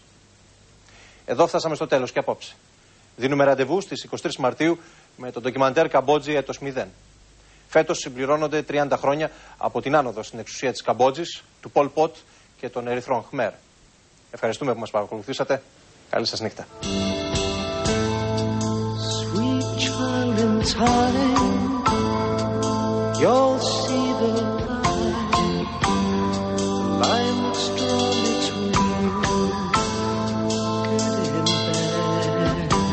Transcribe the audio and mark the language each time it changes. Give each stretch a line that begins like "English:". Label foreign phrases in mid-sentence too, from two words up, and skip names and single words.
Greek: Εδώ φτάσαμε στο τέλος και απόψε. Δίνουμε ραντεβού στις 23 Μαρτίου με το ντοκιμαντέρ Καμπότζη έτος 0. Φέτος συμπληρώνονται 30 χρόνια από την άνοδο στην εξουσία της Καμπότζης, του Πολ Πότ και των Ερυθρών Χμέρ. Ευχαριστούμε που μας παρακολουθήσατε. Καλή σας νύχτα.
English: You'll see the line that's drawn between good and bad.